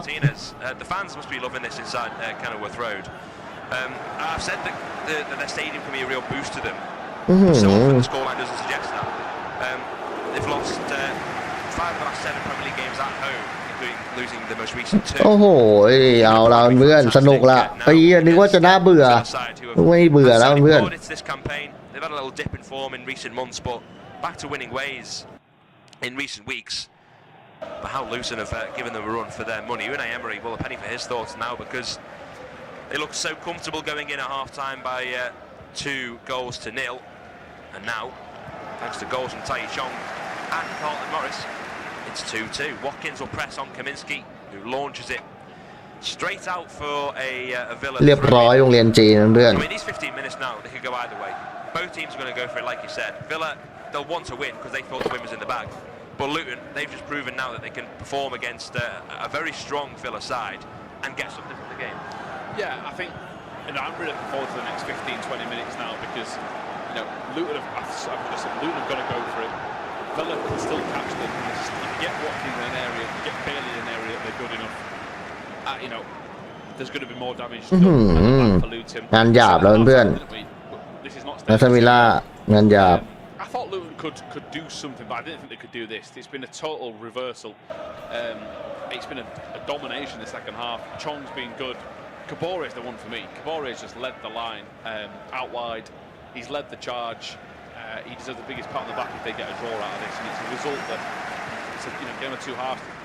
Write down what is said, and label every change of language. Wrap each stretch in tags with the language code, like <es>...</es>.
<en>Martinez. The fans must be loving this inside Kenilworth Road. I've said that their stadium can be a real boost to them.</en> <th>อื้อหือ</th> <en>So often the scoreline doesn't suggest that. They've lost 5 of the last 7 Premier League games at home, including losing the most recent 2.</en> <th>โอ้โหเอาละเพื่อนสนุกละไอ้นึกว่าจะน่าเบื่อไม่เบื่อแล้วเพื่อน</th> <en>This campaign, they've had a little dip in form in recent months, but back to winning ways in recent weeks. But how Luton have given them a run for their money. Unai Emery, well, a penny for his thoughts now because they looked so comfortable going in at half-time by 2-0. And now, thanks to goals from Tai Chong and Carlton Morris, it's 2-2. Watkins will press on Kaminski, who launches it straight out for a Villa.</en> <th>เรียบร้อยโรงเรียนจีนเพื่อน</th> <en>I mean, these 15 minutes now, they could go either way. Both teams are going to go for it, like you said. Villa, they'll want to win because they thought the win was in the bag. But Luton, they've just proven now that they can perform against a very strong Villa side and get something from the game. Yeah, I think I'm really looking forward to the next 15-20 minutes now because Luton have got to go for it. Villa can still catch them. If you get Watkins in an area, if you get Bailey in an area, they're good enough. There's going to be more damage done for Luton.</en> <th>งานหยาบแล้วเพื่อนนัสมิล่างานหยาบ</th> <en>I thought Luton could do something, but I didn't think they could do this. It's been a total reversal. It's been a domination in the second half. Chong's been good. Kabore is the one for me. Kabore has just led the line out wide. He's led the charge. He deserves the biggest pat on the back if they get a draw out of this, and it's a result that it's a game of 2 halves.</en>